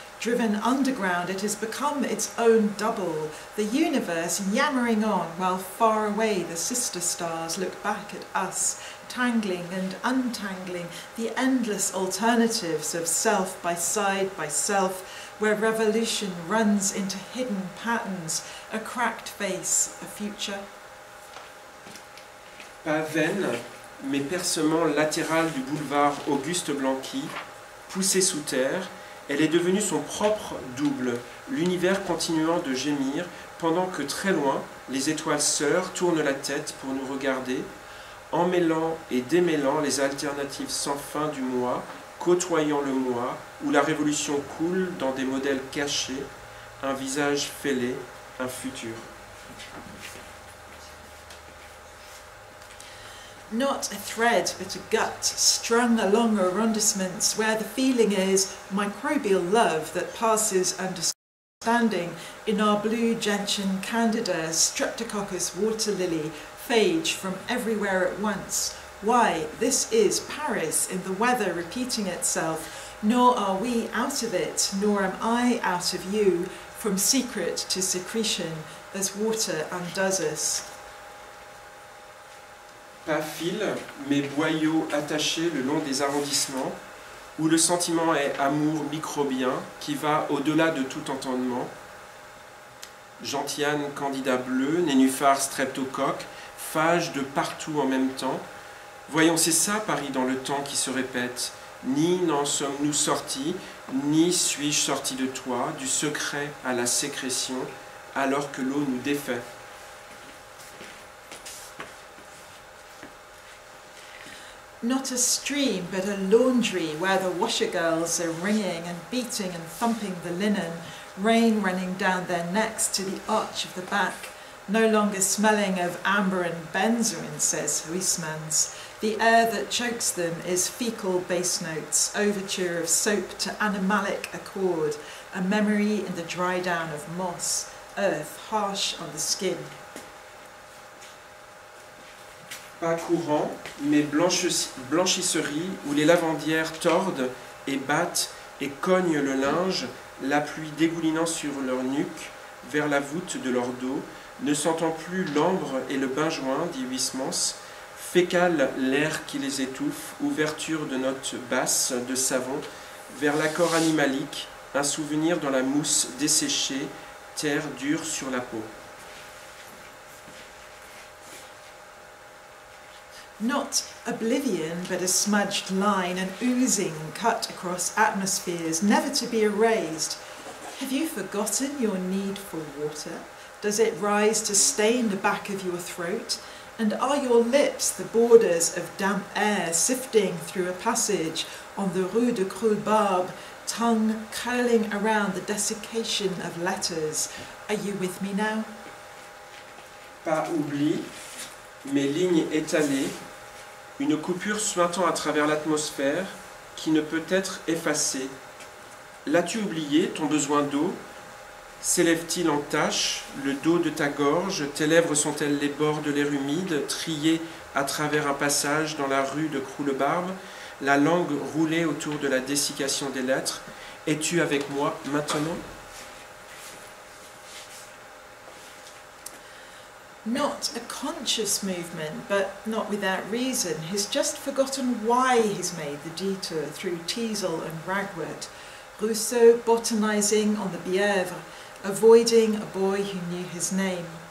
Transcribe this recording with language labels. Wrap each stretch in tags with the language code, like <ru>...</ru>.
<en>Driven underground, it has become its own double, the universe yammering on while far away the sister stars look back at us, tangling and untangling the endless alternatives of self by self, where revolution runs into hidden patterns, a cracked face, a future.</en> <fr>Pas veine, mais percement latéral du boulevard Auguste Blanqui, poussé sous terre, elle est devenue son propre double, l'univers continuant de gémir pendant que très loin, les étoiles sœurs tournent la tête pour nous regarder, emmêlant et démêlant les alternatives sans fin du moi, côtoyant le moi, où la révolution coule dans des modèles cachés, un visage fêlé, un futur.</fr> <en>Not a thread, but a gut, strung along arrondissements where the feeling is microbial love that passes understanding in our blue gentian candida, streptococcus water lily, phage from everywhere at once. Why, this is Paris in the weather repeating itself, nor are we out of it, nor am I out of you, from secret to secretion, as water undoes us.</en> <fr>Pas fil, mais boyaux attachés le long des arrondissements, où le sentiment est amour microbien qui va au-delà de tout entendement. Gentiane candidat bleu, nénuphar streptocoque, phage de partout en même temps. Voyons, c'est ça Paris dans le temps qui se répète. Ni n'en sommes-nous sortis, ni suis-je sorti de toi, du secret à la sécrétion, alors que l'eau nous défait.</fr> <en>Not a stream, but a laundry where the washer girls are ringing and beating and thumping the linen, rain running down their necks to the arch of the back, no longer smelling of amber and benzoin, says Huysmans. The air that chokes them is fecal bass notes, overture of soap to animalic accord, a memory in the dry down of moss, earth harsh on the skin.</en> <fr>Pas courant, mais blanchisserie où les lavandières tordent et battent et cognent le linge, la pluie dégoulinant sur leur nuque, vers la voûte de leur dos, ne sentant plus l'ambre et le benjoin, dit Huysmans, fécale l'air qui les étouffe, ouverture de notes basses de savon, vers l'accord animalique, un souvenir dans la mousse desséchée, terre dure sur la peau.</fr> <en>Not oblivion, but a smudged line, an oozing cut across atmospheres, never to be erased. Have you forgotten your need for water? Does it rise to stain the back of your throat? And are your lips the borders of damp air sifting through a passage on the Rue de Croulebarbe, tongue curling around the desiccation of letters? Are you with me now?</en> <fr>Pas oubli, mais lignes étalées, une coupure suintant à travers l'atmosphère qui ne peut être effacée. L'as-tu oublié, ton besoin d'eau? S'élève-t-il en taches, le dos de ta gorge? Tes lèvres sont-elles les bords de l'air humide, triés à travers un passage dans la rue de Croulebarbe, la langue roulée autour de la dessiccation des lettres? Es-tu avec moi maintenant?</fr> <en>Not a conscious movement, but not without reason. He's just forgotten why he's made the detour through Teazle and Ragwort. Rousseau botanising on the Bièvre, avoiding a boy who knew his name.</en>